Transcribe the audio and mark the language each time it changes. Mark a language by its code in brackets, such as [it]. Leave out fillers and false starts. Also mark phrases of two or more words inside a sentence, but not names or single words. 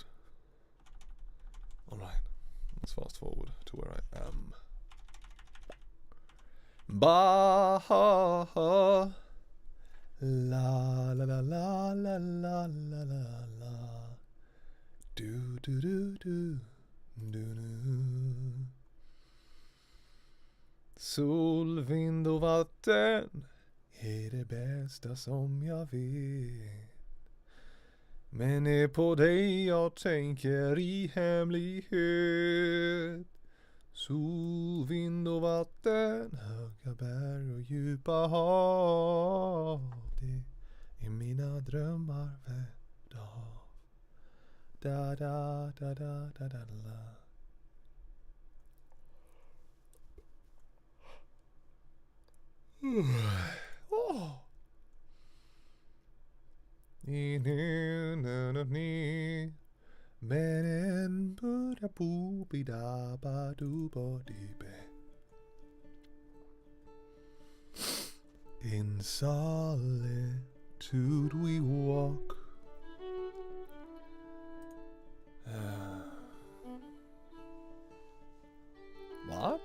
[en] Alright, let's fast forward to where I am. Ba ha ha. La la la la la la la la la. Do do do do do do. [sv] Sol, vind och vatten är det bästa som jag vet. Men är på dig jag tänker i hemlighet. Sol, vind och vatten, höga berg och djupa hav. Det är mina drömmar värda hav. Da da da da da da la. Oh. Men en buda booby da ba do body be. [en] In solitude we walk. What?